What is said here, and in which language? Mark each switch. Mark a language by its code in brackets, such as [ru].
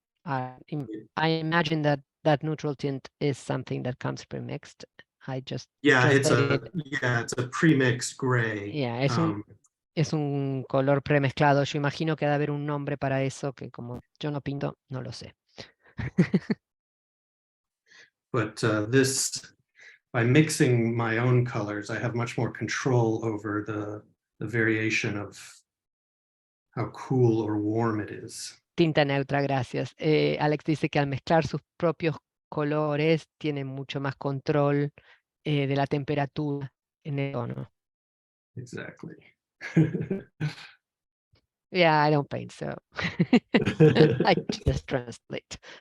[en] I imagine that neutral tint is something that comes pre-mixed. I just It's translated a pre-mixed gray. [es] Yeah, es un color premezclado. Yo imagino que debe haber un nombre para eso que como yo no pinto, no lo sé. [en] But by mixing my own colors, I have much more control over the variation of how cool or warm it is. [es] Tinta neutra, gracias. Alex dice que al mezclar sus propios colores tiene mucho más control de la temperatura en el tono. [en] Exactly. Yeah, I don't paint, so I just translate.